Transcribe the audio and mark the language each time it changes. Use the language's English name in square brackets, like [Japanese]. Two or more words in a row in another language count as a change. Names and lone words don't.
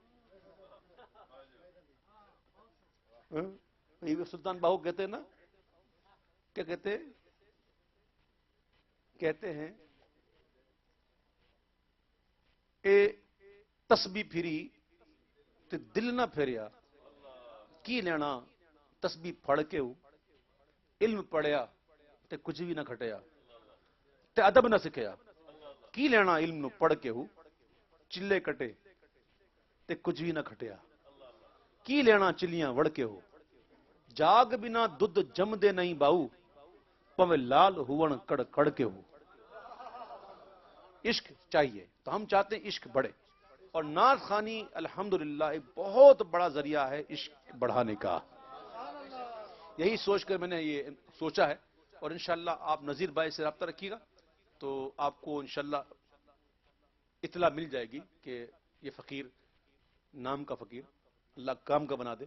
[Punjabi] سلطان باہو [Urdu] کہتے ہیں نا، کیا کہتے ہیں [Punjabi] اے تسبیح پھری تے دل نہ پھیریا، کی لینا تسبیح پڑھ کے ہو، علم پڑھیا تے کچھ بھی نہ کھٹیا، تے ادب نہ سکھیا. کی لینا علم نو پڑھ کے ہو، چلے کٹے تے کچھ بھی نہ کھٹیا. کی لینا چلیاں وڑ کے ہو، جاگ بنا دودھ جم دے نہیں باؤ، پوے لال ہون کڑ کڑ کے ہو. [Urdu] عشق چاہیے. تو ہم چاہتے ہیں عشق بڑھے، اور نعت خوانی الحمدللہ ایک بہت بڑا ذریعہ ہے عشق بڑھانے کا. یہی سوچ کر میں نے یہ سوچا ہے. اور انشاءاللہ آپ نذیر بھائی سے رابطہ رکھیے گا تو آپ کو انشاءاللہ اطلاع مل جائے گی کہ یہ فقیر، نام کا فقیر اللہ کام کا بنا دے.